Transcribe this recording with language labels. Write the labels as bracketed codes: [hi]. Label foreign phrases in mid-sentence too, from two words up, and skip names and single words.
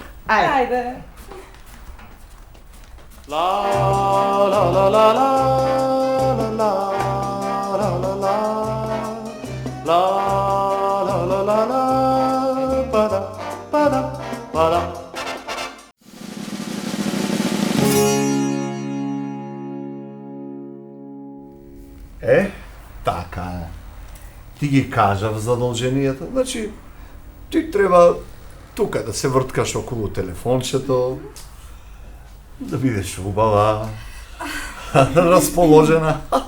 [mk] Ајде. Ајде. La la la la la la la la la la la la la la la ba-da ba-da ba-da. Така е. Ти ги кажав задолженијата, значи ти треба тука да се врткаш околу телефончето, да бидеш убава, расположена.